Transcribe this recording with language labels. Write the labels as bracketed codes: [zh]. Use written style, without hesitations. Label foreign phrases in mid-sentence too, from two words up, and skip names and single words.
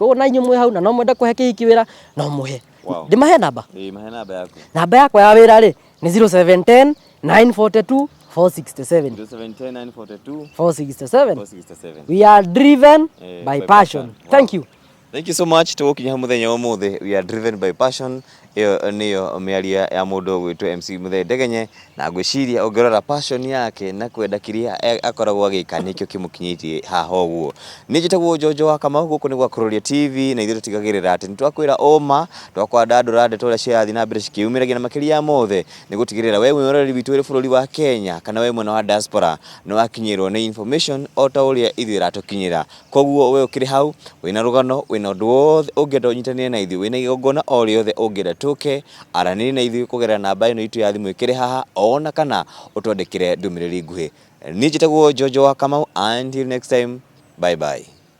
[ki] Koguo na inyuĩ mwĩ hau na no mwende kũhe kĩhiki wĩra no mũhe. Ndĩmahe namba? Mahe namba yaku. Namba yakwa ya wĩra rĩ nĩ 0710 942 467. 0710 942 467. [en] We are driven by passion. Thank you. Thank you so much [ki] tugukinya muthenya wa muthe. [en] We are driven by passion. [ki] Iyo niyo miaria ya mundu gwitwo MC Muthe Ndegenye, na ngwiciria ungirora passion yake na kwenda kiria akoragwo agika nikio kimukinyitie haha uguo. Ni njitagwo Jojo wa Kamau, guku ni gwa Kuroria TV, na ithuĩ tutigagirira ati nitwakwira oma twakwanda ndura ndeto ria ciathi na mbere cikiumiragia na makiria mothe ni gutigirira we mwiroreri witu iri bururi wa Kenya kana we mwena wa diaspora no wakinyirwo ni information o ta uria ithuĩ ratukinyira. Koguo we ukiri hau wina rugano wina undu wothe ungienda unyitanire na ithuĩ wina igongona o riothe ungienda tuke aranĩri na ithuĩ kũgerera namba ĩno itu ya thimũ ĩkĩrĩ haha ona kana ũtwandĩkĩre ndũmĩrĩri nguhĩ. Niĩ njĩtagwo Jojo wa Kamau, [en] until next time, bye bye.